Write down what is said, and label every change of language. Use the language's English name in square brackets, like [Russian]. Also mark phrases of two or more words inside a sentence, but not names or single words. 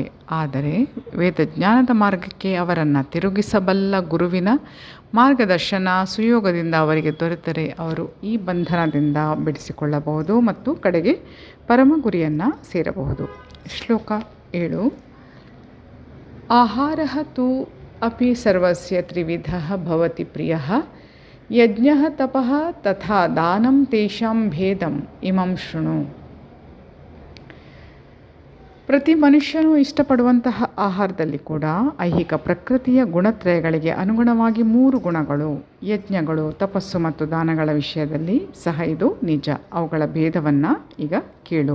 [Kannada] ಆದರೆ ವೇದಜ್ಞಾನದ ಮಾರ್ಗಕ್ಕೆ ಅವರನ್ನು ತಿರುಗಿಸಬಲ್ಲ ಗುರುವಿನ ಮಾರ್ಗದರ್ಶನ ಸುಯೋಗದಿಂದ ಅವರಿಗೆ ದೊರೆತರೆ ಅವರು ಈ ಬಂಧನದಿಂದ ಬಿಡಿಸಿಕೊಳ್ಳಬಹುದು ಮತ್ತು ಕಡೆಗೆ ಪರಮ ಗುರಿಯನ್ನು ಸೇರಬಹುದು. ಶ್ಲೋಕ 7. [Sanskrit] ಆಹಾರಃ ತು ಅಪಿ ಸರ್ವಸ್ಯ ತ್ರಿವಿಧಃ ಭವತಿ ಪ್ರಿಯಃ ಯಜ್ಞಃ ತಪಃ ತಥಾ ದಾನಂ ತೇಷಾಂ ಭೇದಂ ಇಮಂ ಶೃಣು. [Kannada] ಪ್ರತಿ ಮನುಷ್ಯನು ಇಷ್ಟಪಡುವಂತಹ ಆಹಾರದಲ್ಲಿ ಕೂಡ ಐಹಿಕ ಪ್ರಕೃತಿಯ ಗುಣತ್ರಯಗಳಿಗೆ ಅನುಗುಣವಾಗಿ 3 ಗುಣಗಳು, ಯಜ್ಞಗಳು, ತಪಸ್ಸು ಮತ್ತು ದಾನಗಳ ವಿಷಯದಲ್ಲಿ ಸಹ ಇದು ನಿಜ. ಅವುಗಳ ಭೇದವನ್ನು ಈಗ ಕೇಳು.